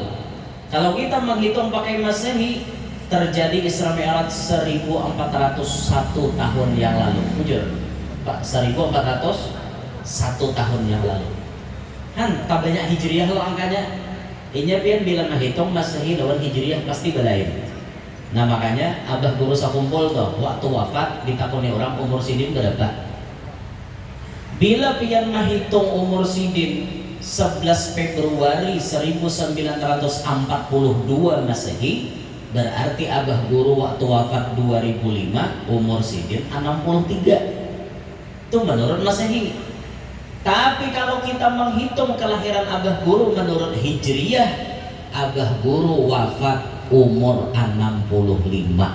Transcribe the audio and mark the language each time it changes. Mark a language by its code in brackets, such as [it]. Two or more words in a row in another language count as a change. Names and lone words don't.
[id] Kalau kita menghitung pakai Masehi, terjadi Isra Mi'raj 1401 tahun yang lalu. Jujur, Pak, 1401 tahun yang lalu. Kan tak banyak Hijriyah lo angkanya. [bjn] Ini pian bila menghitung Masehi lawan Hijriyah pasti belain. Nah makanya abah guru sakumpul tuh waktu wafat ditakoni orang umur sidin berapa? Bila pian menghitung umur sidin 11 Februari 1942 Masehi, berarti abah guru waktu wafat 2005 umur sidin 63. [id] Itu menurut Masehi. Tapi kalau kita menghitung kelahiran abah guru menurut Hijriyah, abah guru wafat umur 65.